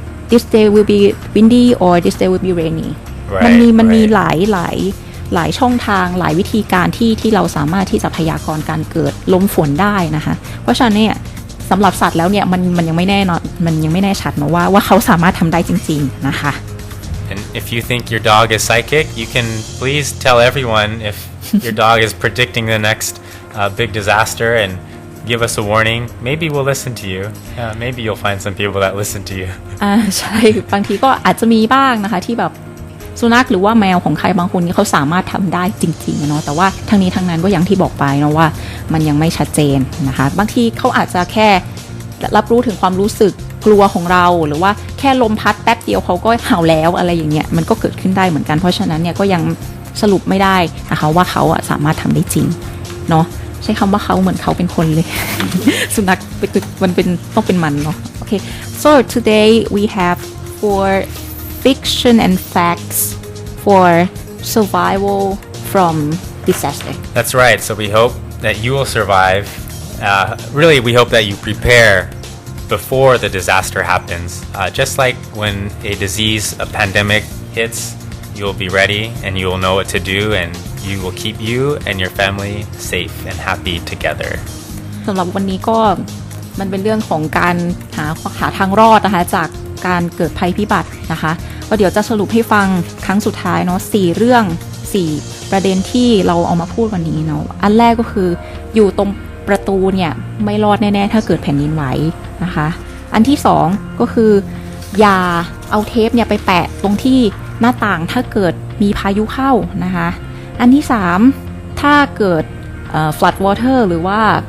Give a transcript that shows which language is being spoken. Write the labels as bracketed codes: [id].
[en] this day will be windy or this day will be rainy [th] มันมีหลายช่องทางหลายวิธีการที่เราสามารถที่จะพยากรณ์การเกิดลมฝนได้นะคะเพราะฉะนั้นเนี่ยสำหรับสัตว์แล้วเนี่ยมันยังไม่แน่นอนมันยังไม่แน่ชัดนะว่าเขาสามารถทำได้จริงๆนะคะ [en] And if you think your dog is psychic you can please tell everyone if your dog is predicting the next big disaster and give us a warning maybe we'll listen to you maybe you'll find some people that listen to you [th] ใช่บางทีก็อาจจะมีบ้างนะคะที่แบบสุนัขหรือว่าแมวของใครบางคนนี่เขาสามารถทำได้จริงๆเนาะแต่ว่าทั้งนี้ทั้งนั้นก็อย่างที่บอกไปเนาะว่ามันยังไม่ชัดเจนนะคะบางทีเขาอาจจะแค่ รับรู้ถึงความรู้สึกกลัวของเราหรือว่าแค่ลมพัดแป๊บเดียวเขาก็เห่าแล้วอะไรอย่างเงี้ยมันก็เกิดขึ้นได้เหมือนกันเพราะฉะนั้นเนี่ยก็ยังสรุปไม่ได้นะคะว่าเขาสามารถทำได้จริงเนาะใช้คำว่าเขาเหมือนเขาเป็นคนเลย สุนัขมันเป็นต้องเป็นมันเนาะโอเค [en] so today we have 4 fiction and facts for survival from disaster that's right so we hope that you will survive really we hope that you prepare before the disaster happens just like when a disease a pandemic hits you'll be ready and you will know what to do and you will keep you and your family safe and happy together [th] สำหรับวันนี้ก็มันเป็นเรื่องของการหาทางรอดนะคะจากการเกิดภัยพิบัตินะคะก็เดี๋ยวจะสรุปให้ฟังครั้งสุดท้ายเนาะ4เรื่อง4ประเด็นที่เราเอามาพูดวันนี้เนาะอันแรกก็คืออยู่ตรงประตูเนี่ยไม่รอดแน่ๆถ้าเกิดแผ่นดินไหวนะคะอันที่2ก็คืออย่าเอาเทปเนี่ยไปแปะตรงที่หน้าต่างถ้าเกิดมีพายุเข้านะคะอันที่3ถ้าเกิด [en] flood water [th] หรือว่า